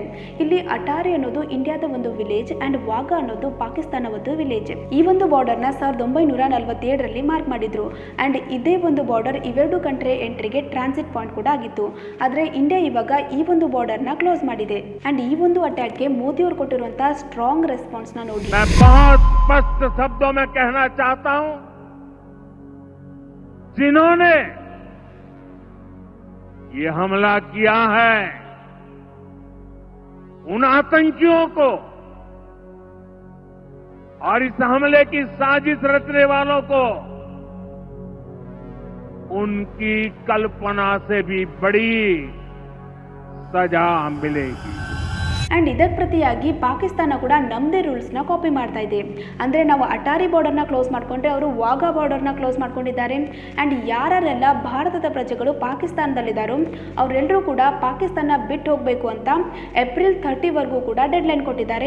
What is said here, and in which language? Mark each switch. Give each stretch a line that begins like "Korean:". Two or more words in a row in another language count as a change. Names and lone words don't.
Kannada: ಇಲ್ಲಿ ಅಟಾರಿ ಅನ್ನೋದು ಇಂಡಿಯಾದ ಒಂದು ವಿಲೇಜ್ ಆ್ಯಂಡ್ ವಾಘಾ ಅನ್ನೋದು ಪಾಕಿಸ್ತಾನ ಒಂದು ವಿಲೇಜ್. ಈ ಒಂದು ಬಾರ್ಡರ್ನ 1947ರಲ್ಲಿ ಮಾರ್ಕ್ ಮಾಡಿದ್ರು ಆ್ಯಂಡ್ ಇದೇ ಒಂದು ಬಾರ್ಡರ್ ಇವೆರಡು ಕಂಟ್ರಿ ಎಂಟ್ರಿಗೆ
English: transit point
Kannada: ಕೂಡ ಆಗಿತ್ತು. ಆದರೆ ಇಂಡಿಯಾ ಇವಾಗ ಈ ಒಂದು ಬಾರ್ಡರ್ನ ಕ್ಲೋಸ್ ಮಾಡಿದೆ ಆ್ಯಂಡ್ ಈ ಒಂದು ಅಟ್ಯಾಕ್ಗೆ ಮೋದಿ ಅವರು ಕೊಟ್ಟಿರುವಂತಹ ಸ್ಟ್ರಾಂಗ್ ರೆಸ್ಪಾನ್ಸ್ನ ನೋಡಿ.
Hindi: मैं बहुत स्पष्ट शब्दों में कहना चाहता हूं, जिन्होंने ये हमला किया है उन आतंकियों को और इस हमले की साजिश रचने वालों को उनकी कल्पना से भी बड़ी सजा मिलेगी.
Kannada: ಆ್ಯಂಡ್ ಇದಕ್ಕೆ ಪ್ರತಿಯಾಗಿ ಪಾಕಿಸ್ತಾನ ಕೂಡ ನಮ್ಮದೇ ರೂಲ್ಸ್ನ ಕಾಪಿ ಮಾಡ್ತಾ ಇದೆ. ಅಂದರೆ ನಾವು ಅಟಾರಿ ಬಾರ್ಡರ್ನ ಕ್ಲೋಸ್ ಮಾಡಿಕೊಂಡ್ರೆ ಅವರು ವಾಘಾ ಬಾರ್ಡರ್ನ ಕ್ಲೋಸ್ ಮಾಡ್ಕೊಂಡಿದ್ದಾರೆ. ಆ್ಯಂಡ್ ಯಾರೆಲ್ಲ ಭಾರತದ ಪ್ರಜೆಗಳು ಪಾಕಿಸ್ತಾನದಲ್ಲಿದ್ದಾರೋ ಅವರೆಲ್ಲರೂ ಕೂಡ ಪಾಕಿಸ್ತಾನ ಬಿಟ್ಟು ಹೋಗಬೇಕು ಅಂತ ಏಪ್ರಿಲ್ 30ವರೆಗೂ ಕೂಡ ಡೆಡ್ಲೈನ್ ಕೊಟ್ಟಿದ್ದಾರೆ.